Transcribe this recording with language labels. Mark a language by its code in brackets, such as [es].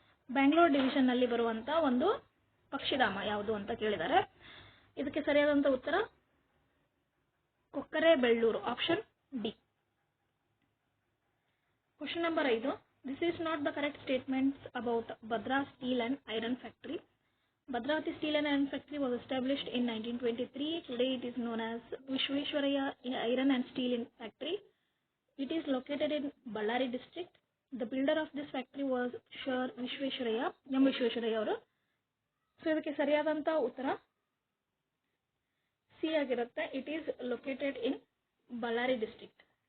[kn] Bengaluru division ನಲ್ಲಿ ಬರುವಂತ ಒಂದು ಪಕ್ಷಿಧಾಮ ಯಾವುದು ಅಂತ ಕೇಳಿದ್ದಾರೆ. ಇದಕ್ಕೆ ಸರಿಯಾದಂತ ಉತ್ತರ Kokkrebellur, option D. [en] Question number 5. This is not the correct statements about Bhadra steel and iron factory. Bhadravati Steel and Iron Factory was established in 1923. Today it is known as Vishveshwaraya Iron and Steel Factory. It is located in Ballari district. The builder of this factory was Sir Vishveshwaraya, M. [kn] Vishveshwaraya ಅವರು. So ಇದಕ್ಕೆ ಸರಿಯಾದಂತ ಉತ್ತರ C ಆಗಿರುತ್ತೆ. [en] It is located in Ballari district.